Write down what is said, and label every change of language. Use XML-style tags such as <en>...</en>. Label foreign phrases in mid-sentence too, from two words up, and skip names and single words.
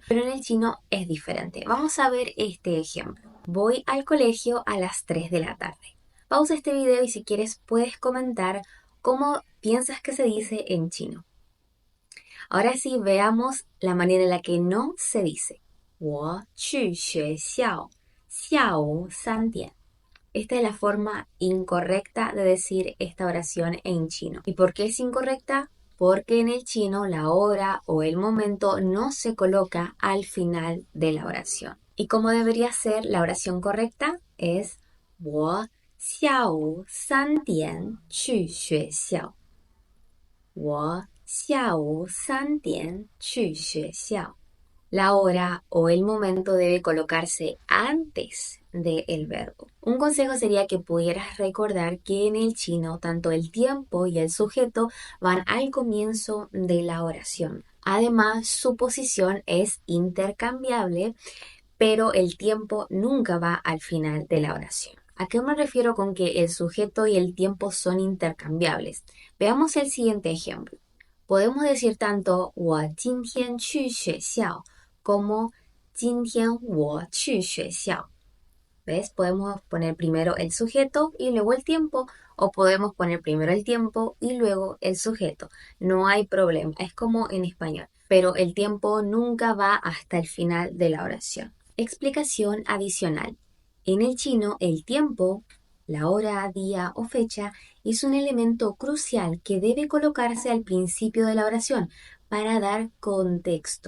<es>Pero en el chino es diferente. Vamos a ver este ejemplo. Voy al colegio a las 3 de la tarde. Pausa este video y si quieres puedes comentar cómo piensas que se dice en chino. Ahora sí, veamos la manera en la que no se dice.</es> <zh>我去学校下午3点.</zh> <es>Esta es la forma incorrecta de decir esta oración en chino. ¿Y por qué es incorrecta? Porque en el chino la hora o el momento no se coloca al final de la oración. ¿Y cómo debería ser la oración correcta?</es> <zh>Es 我下午3点去学校。我下午3点去学校。</zh> <es>La hora o el momento debe colocarse antes del verbo. Un consejo sería que pudieras recordar que en el chino tanto el tiempo y el sujeto van al comienzo de la oración. Además, su posición es intercambiable, pero el tiempo nunca va al final de la oración. ¿A qué me refiero con que el sujeto y el tiempo son intercambiables? Veamos el siguiente ejemplo. Podemos decir tanto</es> <zh>我今天去学校</zh> <es>como</es> <zh>今天我去学校.</zh> <es>¿Ves? Podemos poner primero el sujeto y luego el tiempo, o podemos poner primero el tiempo y luego el sujeto. No hay problema, es como en español, pero el tiempo nunca va hasta el final de la oración. Explicación adicional. En el chino, el tiempo, la hora, día o fecha, es un elemento crucial que debe colocarse al principio de la oración para dar contexto.</es>